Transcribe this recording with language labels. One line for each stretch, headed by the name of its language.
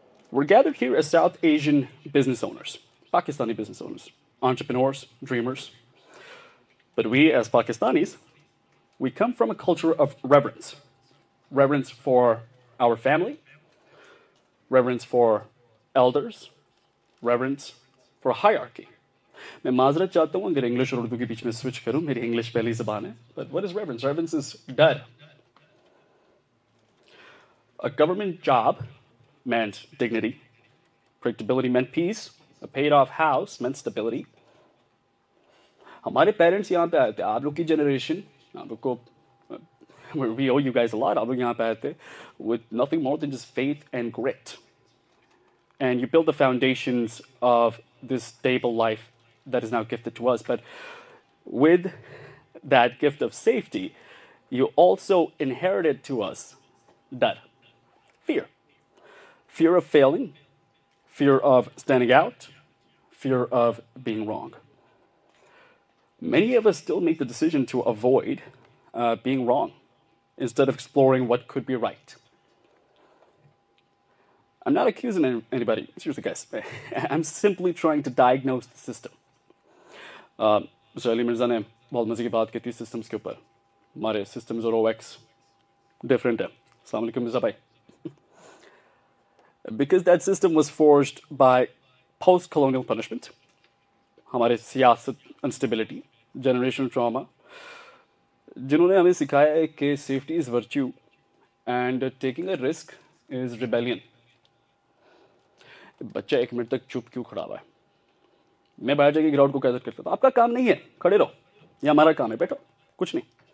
English: We're gathered here as South Asian business owners, Pakistani business owners, entrepreneurs, dreamers. But we, as Pakistanis, we come from a culture of reverence. Reverence for our family, reverence for elders, reverence for hierarchy.
Hindi: मैं माजरत चाहता हूँ अगर English और उर्दू के बीच में switch करूँ, मेरी इंग्लिश पहली ज़बान है.
English: But what is reverence? Reverence is डर. A government job meant dignity. Predictability meant peace. A paid-off house meant stability.
Hindi: हमारे पेरेंट्स यहाँ पे आए थे, आप लोग की जनरेशन, आप लोग को,
English: we owe you guys a lot.
Hindi: आप लोग यहाँ पे आए थे
English: with nothing more than just faith and grit. And you build the foundations of this stable life that is now gifted to us. But with that gift of safety, you also inherited to us that fear. Fear of failing, fear of standing out, fear of being wrong. Many of us still make the decision to avoid being wrong instead of exploring what could be right. I'm not accusing anybody. Seriously, guys. I'm simply trying to diagnose the system.
Hindi: Ali Mirza ने बहुत मजे की बात की थी systems के ऊपर. हमारे systems और OX different है. Assalamu alaikum Mirza bhai.
English: Because that system was forged by post-colonial punishment,
Hindi: हमारे सियासत
English: instability, generational trauma,
Hindi: जिन्होंने हमें सिखाया है कि
English: safety is virtue and taking a risk is rebellion.
Hindi: बच्चा 1 मिनट तक चुप क्यों खड़ा हुआ है? मैं बाहर जाके ग्राउंड को कैसे करता था? आपका काम नहीं है, खड़े रहो. ये हमारा काम है, बैठो, कुछ नहीं.